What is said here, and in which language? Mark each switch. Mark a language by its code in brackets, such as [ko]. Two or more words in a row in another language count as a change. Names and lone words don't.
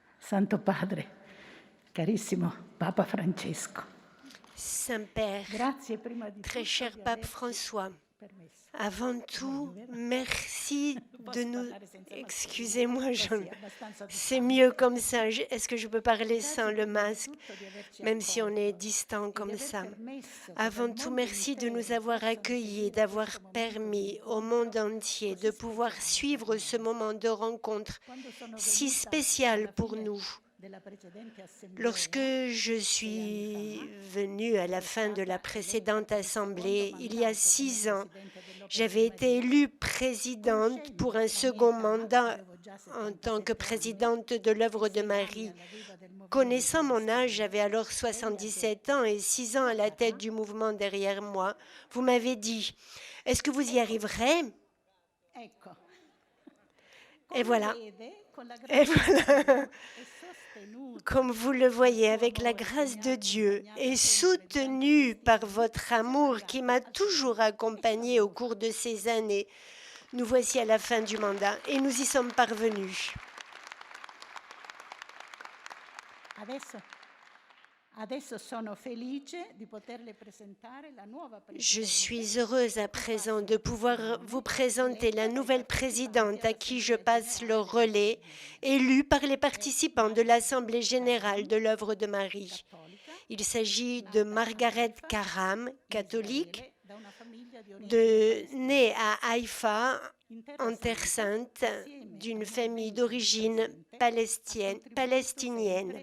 [it] Santo Padre, carissimo Papa Francesco, [fr] Saint-Père, [it] grazie prima di [fr] très [it] tutto [fr] cher [it] di [fr] Pape [it] averci [fr] François, [it] permesso. [fr] avant tout, merci de nous... [it] parlare senza mascherina? [fr] Excusez-moi, [it] Così, abbastanza [fr] c'est [it] distante. [fr] mieux comme ça. Est-ce que je peux parler sans [it] Grazie [fr] le [it] prima di [fr] masque, [it] tutto di averci [fr] même si on est [it] accolto [fr] distant [it] e di [fr] comme [it] aver [fr] ça? [it] permesso che [fr] Avant [it] dal [fr] tout, [it] mondo [fr] merci de nous [it] intero [fr] avoir [it] possano [fr] accueillis, [it] seguire [fr] d'avoir [it] questo momento di [fr] permis au [it] incontro [fr] monde entier de [it] così [fr] pouvoir [it] speciale [fr] suivre [it] per [fr] ce [it] noi. [fr] moment de rencontre [it] Quando sono [fr] si [it] venuta [fr] spécial [it] alla [fr] pour [it] fine [fr] nous. [it] della precedente assemblea, [fr] Lorsque je [it] 6 [fr] suis [it] anni fa, [fr] venue à la [it] ero [fr] fin de la [it] stata [fr] précédente [it] eletta per il secondo [fr] assemblée, il y a [it] mandato come [fr] 6 ans, [it] presidente dell'Opera [fr] j'avais [it] di [fr] été [it] Maria. [fr] élue présidente pour un [it] Conoscendo la [fr] second [it] mia età, [fr] mandat [it] avevo già [fr] en tant que [it] 77 anni, [fr] présidente de l'œuvre [it] e [fr] de [it] 6 anni [fr] Marie. [it] alla guida del movimento [fr] Connaissant mon âge, [it] disteso, [fr] j'avais alors [it] lei mi ha [fr] 77 [it] detto, [fr] ans et 6 ans à la tête du mouvement derrière moi. Vous m'avez dit, est-ce que vous y arriverez? [it] ecco, [fr] Et voilà. [it] vede, con la [fr] Et [it] grazia di [fr] voilà. [it] Dio, è sostenuta [fr] Comme vous le voyez, [it] dal suo [fr] avec la [it] amore che [fr] grâce [it] mi [fr] de [it] ha [fr] Dieu [it] accompagnato [fr] et [it] sempre durante [fr] soutenu [it] questi [fr] par [it] anni, [fr] votre [it] siamo [fr] amour [it] arrivati [fr] qui m'a [it] al [fr] toujours [it] finale. E ce [fr] accompagné au [it] l'abbiamo [fr] cours [it] fatto. [fr] de ces années, nous voici à la fin du mandat et nous y sommes parvenus. [it] Adesso sono felice di poterle presentare la nuova [fr] Je [it] presidente. [fr] suis heureuse à présent de pouvoir vous présenter la nouvelle présidente à qui je passe le relais, élue par les participants de l'Assemblée générale de l'œuvre de Marie. Il s'agit de Margaret Karam, catholique, née à Haïfa, en Terre Sainte, d'une famille d'origine palestinienne.